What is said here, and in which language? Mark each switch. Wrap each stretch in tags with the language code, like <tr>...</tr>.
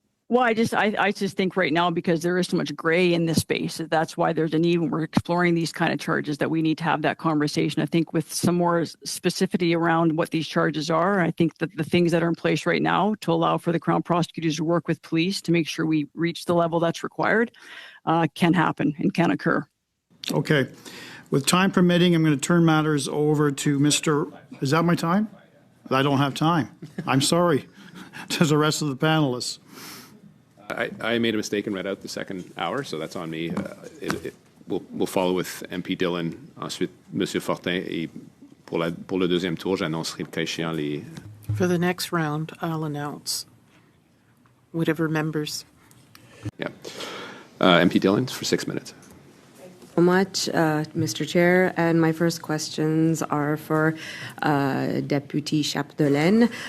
<en>Well, I just think right now, because there is so much gray in this space, that's why there's a need when we're exploring these kind of charges that we need to have that conversation. I think with some more specificity around what these charges are, I think that the things that are in place right now to allow for the Crown prosecutors to work with police to make sure we reach the level that's required can happen and can occur. Okay. With time permitting, I'm going to turn matters over to Mr. Is that my time? I don't have time. I'm sorry to the rest of the panelists. I made a mistake and read out the second hour, so that's on me. We'll follow with MP Dillon,</en> <fr>ensuite Monsieur Fortin, et pour le deuxième tour, j'annoncerai le cas échéant les...</fr> <en>For the next round, I'll announce whatever members. Yeah. MP Dillon for 6 minutes. So much, Mr. Chair, and my first questions are for Deputy Chapdelaine.</en>